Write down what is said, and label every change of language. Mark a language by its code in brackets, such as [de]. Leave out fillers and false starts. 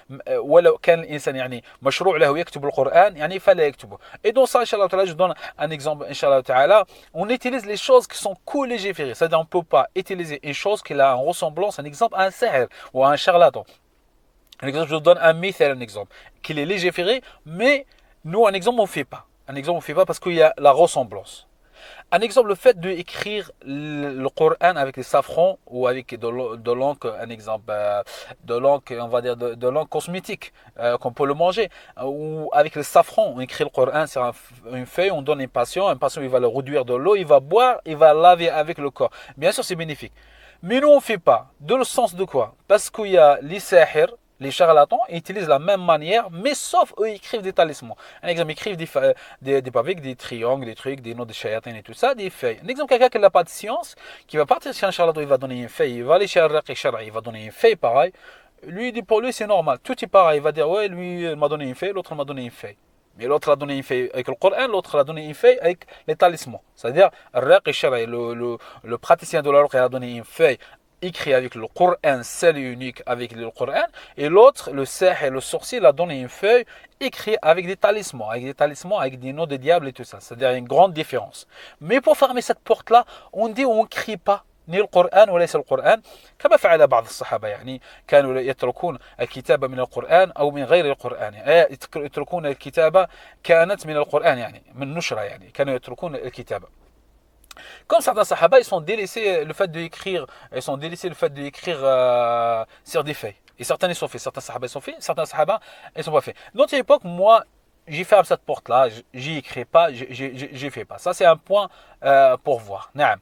[ar] ولو كان الإنسان يعني مشروع له يكتب القرآن يعني فلا يكتبه [fr] et donc ça inchallah je donne un exemple inchallah on utilise les choses qui sont co-légiférées c'est-à-dire on ne peut pas utiliser une chose qui a une ressemblance un exemple à un sahir ou à un charlatan un exemple je vous donne un exemple qu'il est légiféré mais nous un exemple on ne fait pas parce qu'il y a la ressemblance. Un exemple, le fait d'écrire le Coran avec des safrans ou avec de l'encre, un exemple, de l'encre, on va dire de l'encre cosmétique, qu'on peut le manger, ou avec le safran, on écrit le Coran sur une feuille, on donne un patient il va le réduire de l'eau, il va boire, il va laver avec le corps. Bien sûr, c'est bénéfique. Mais nous, on ne fait pas. De le sens de quoi? Parce qu'il y a les sahirs, les charlatans utilisent la même manière, mais sauf eux, ils écrivent des talismans. Un exemple, ils écrivent des pavés, des triangles, des trucs, des noms de chayatins et tout ça, des feuilles. Un exemple, quelqu'un qui n'a pas de science, qui va partir chez un charlatan, il va donner une feuille, il va aller chez un raqi shar'i, il va donner une feuille pareil. Lui, pour lui, c'est normal. Tout est pareil. Il va dire, ouais, lui, il m'a donné une feuille, l'autre m'a donné une feuille. Mais l'autre a donné une feuille avec le Coran, l'autre a donné une feuille avec les talismans. C'est-à-dire, le praticien de la ruqya a donné une feuille écrit avec le Coran, seul et unique avec le Coran, et l'autre, le sahir, le sorcier, il a donné une feuille écrite avec des talismans, avec des noms de diable et tout ça. C'est-à-dire une grande différence. Mais pour fermer cette porte-là, on dit on ne crie pas ni le Coran [ar] وليس القرآن كما فعل بعض الصحابة يعني كانوا يتركون الكتابة من القرآن أو من غير القرآن يعني يتركون الكتابة كانت من القرآن يعني من نشرة يعني كانوا يتركون الكتابة. [fr] Comme certains sahaba, ils sont délaissés le fait d'écrire, sur des feuilles. Et certains ils sont faits, certains sahaba ils sont faits, certains sahaba ils sont pas faits. Dans cette époque, moi, j'y ferme cette porte-là, j'y écris pas, j'y fais pas. Ça, c'est un point pour voir.